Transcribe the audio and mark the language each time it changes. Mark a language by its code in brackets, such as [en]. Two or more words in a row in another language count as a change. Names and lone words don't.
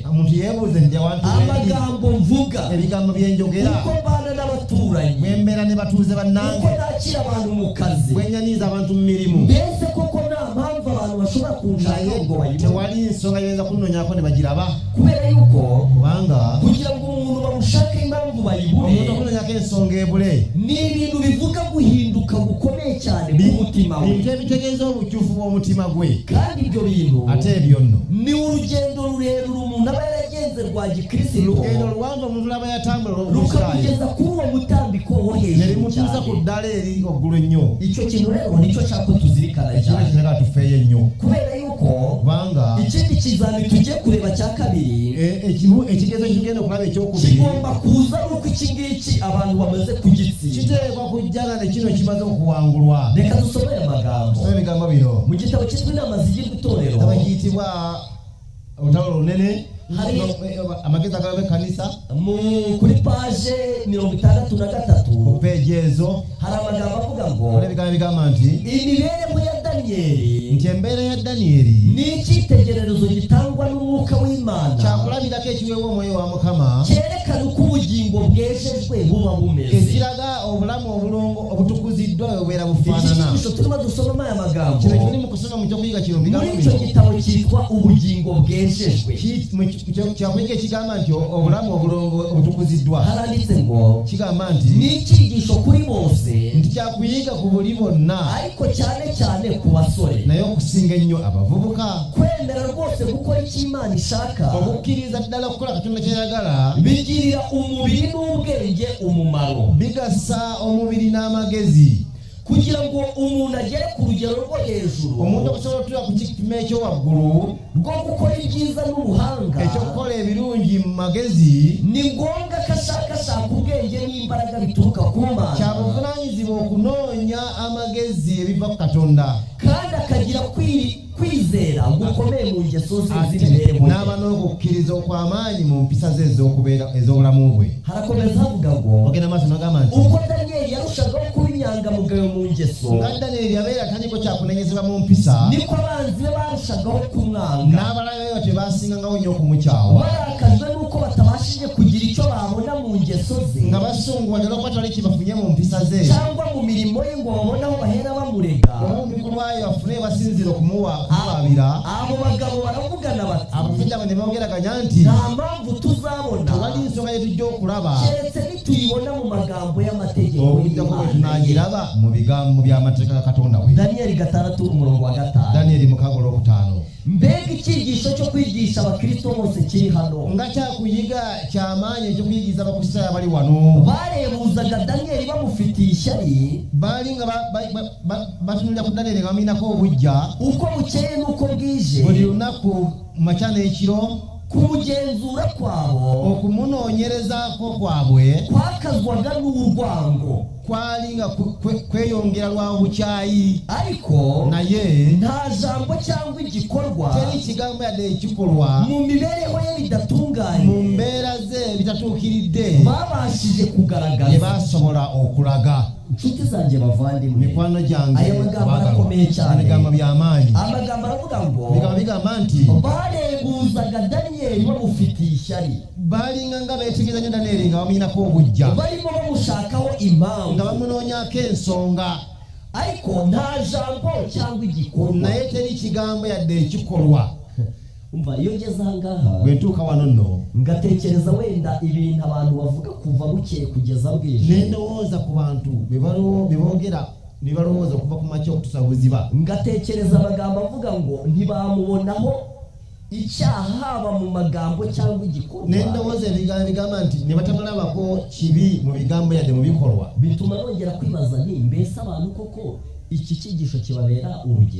[lg] omuntu yeebuuze nti awantu [rw] amagambo mvuga [lg] ebigambo byenjogera [rw] uko mbana n'abaturanyi [lg] bwembeera ne batuuze [rw] uko [lg] bannange [rw] nakira abantu mu kazi [lg] bwenyaniiza abantu mu mirimu [rw] mbese koko nta mpamvu abantu bashobora kunshaka ngo bayibone [lg] tewali nsonga yoyinza kunnonyako ne bagiraba [rw] kubera yuko [lg] kubanga [rw] kugira ngo umuntu bamushake impamvu [lg] omuntu [rw] bayibone [lg] okunnonyako ensonga ebule [rw] ni ibintu bivuga guhinduka gukomeye cyane k'umutima we [lg] bintu ebitegeeza obukyufu bw'omutima gwe [rw] kandi ibyo bintu [lg] ate ebyo nno [rw] ni urugendo rurerure umuntu aba yaragenze rwa gikristo [lg] lugendo luwanvu omuntu laba yatambula olw'obusirayiri [rw] rukakugeza kuri uwo mutambiko wo [lg] ne [rw] hejuru [lg] limutuusa ku [rw] cyane [lg] ddala eri waggulu ennyo [rw] icyo kintu rero nicyo nshaka tuzirikana [lg] ekiro [rw] cyane [lg] kinaka tufeeyo ennyo [rw] kubera yuko [lg] kubanga [rw] ikindi kizami tugiye kureba cya kabiri [lg] ekigezo kigenda okulaba ekyokubiri [rw] kigomba kuza nuko iki ngiki abantu bamaze kugitsinda [lg] kiteekwa kujjana ne kino kimaze okuwangulwa [rw] reka dusome aya magambo [lg] soma ebigambo bino [rw] mu gitabo cyitwa inama zigirwa itorero [lg] abakiyitibwa olutalo lunene [rw] Hari- [lg] amagezi agalabe ekkanisa [rw] kuri paje 63 [lg] ku peegi ezo [rw] hari amagambo avuga ngo [lg] ola ebigambo bigamba nti [rw] imibereho ya daniyeli [lg] nti embeera ya daniyeli [rw] ni icyitegererezo gitangwa n'umwuka w'imana [lg] kyakulabirako ekiweebwa omwoyo wa mukama [rw] cyerekana uko ubugingo bwejejwe buba bumeze [lg] ekiraga obulamu obulongo obutukuziddwa bwe bubeera [rw] iki [lg] bufaanana [rw] cyigisho turimo dusomamo aya magambo [lg] kino kiri mu kusoma mu kyokuyiga kino [rw] muri [lg] bigambo [rw] icyo [lg] bino [rw] gitabo cyitwa ubugingo bwejejwe [lg] kyakuyiga ekigamba nti obulamu obulongo obutukuziddwa [rw] haranditse ngo [lg] kigamba nti [rw] ni icyigisho kuri bose [lg] nti kyakuyiga ku buli bonna [rw] ariko cyane cyane ku basore [lg] naye okusinga ennyo abavubuka [rw] kwemera rwose gukora icyo imana ishaka [lg] okukkiriza ddala okukola katonda kyeyagala [rw] bigirira umubiri n'ubwenge umumaro [lg] bigasa omubiri n'amagezi [rw] kugira ngo umuntu agere ku rugero rwo hejuru [lg] omuntu okusobola otuula ku kipimo ekyowaggulu [rw] rwo gukora ibyiza n'ubuhanga [lg] ekyokukola ebirungi mu magezi [rw] ni ngombwa ko ashakashaka ubwenge n'imbaraga bituruka ku mana [lg] kyabuvunaanyizibwa okunoonya amagezi ebiva ku katonda [rw] kandi akagira kwizera gukomeye mu ngeso ze [lg] ate [rw] z'imibereho ye. [lg] n'aba n'okukkiriza okw'amaanyi mu mpisa ze ez'obulamu bwe [rw] harakomeza havuga ngo [lg] ogenda maaso nagamba nti [rw] uko daniyeli yarushagaho kuba inyangamugayo mu ngeso [lg] nga daniyeli yabeera atandiko kyakunenyezebwa mu mpisa [rw] niko abanzi be barushagaho kumwanga [lg] n'abalabe be batyo basingangaho nnyo okumukyawa [rw] barakajwe n'uko batabashije kugira icyo babona mu ngeso ze [lg] nga basunguwadde olwokuba tewali kibafunye mu mpisa ze [rw] cyangwa mu mirimo ye ngo babone aho bahera bamurega [lg] oba mu bikolwa bye bafune basinzira okumuwaabira [rw] abo bagabo baravugana bati [lg] abasajja abo ne bogeraganya nti [rw] nta mpamvu tuzabona [lg] tewali nsonga ye tujja okulaba [rw] keretse nituyibona mu magambo y'amategeko [lg] okujjako bwe [rw] y'Imana ye. [lg] tunaagiraba mu bigambo by'amateeka ga katonda we [rw] daniyeli 6:5 [lg] daniyeli 6:5 [rw] mbega icyigisho cyo kwigisha abakristo bose kiri hano [lg] nga kyakuyiga kyamaanyi ekyokuyigiza abakristaayo abali wano [rw] barebuzaga daniyeli bamufitiye ishyari [lg] baali nga batunulira ku daniyeli nga bamuyinako obujja [rw] uko bukeye n'uko bwije [lg] buli lunaku mu makya n'ekiro [rw] kumugenzura kwabo [lg] okumunoonyerezaako kwabwe [rw] kwakazwaga n'urwango [lg] kwali nga kweyongera lwa bukyayi [rw] ariko [lg] naye [rw] nta jambo cyangwa igikorwa [lg] teri kigambo yadde ekikolwa [rw] mu mibereho ye bidatunganye [lg] mu mbeera ze bitatuukiridde [rw] babashije [lg] bye [rw] kugaragaza [lg] basobola okulaga [rw] inshuti zanjye bavandimwe [lg] mikwano gyange [rw] aya magambo arakomeye cyane [lg] ebigambo by'amaanyi [rw] amagambo aravuga ngo [lg] bigambo bigamba nti [rw] barebuzaga daniyeli bamufitiye ishyari [lg] baalinga nga beetegereza nnyo daniyeli nga bamuyinako obujja [rw] barimo bamushakaho impamvu [lg] nga bamunoonyako ensonga [rw] ariko nta jambo cyangwa igikorwa [lg] naye teri kigambo yadde ekikolwa [rw] umva iyo ngeze aha ngaha [lg] bwe ntuuka wano nno [rw] ngatekereza wenda ibintu abantu bavuga kuva bukeye kugeza bwije [lg] nendowooza ku bantu be boogera ne balowooza okuva ku makya okutuusa buziba [rw] ngatekereza amagambo avuga ngo ntibamubonaho icyaha haba mu magambo cyangwa igikorwa [lg] nendowooza ebigambo bigamba nti ne batamulabako kibi mu bigambo yadde mu bikolwa [rw] bituma nongera kwibaza nti mbese abantu koko iki cyigisho kibabera urugero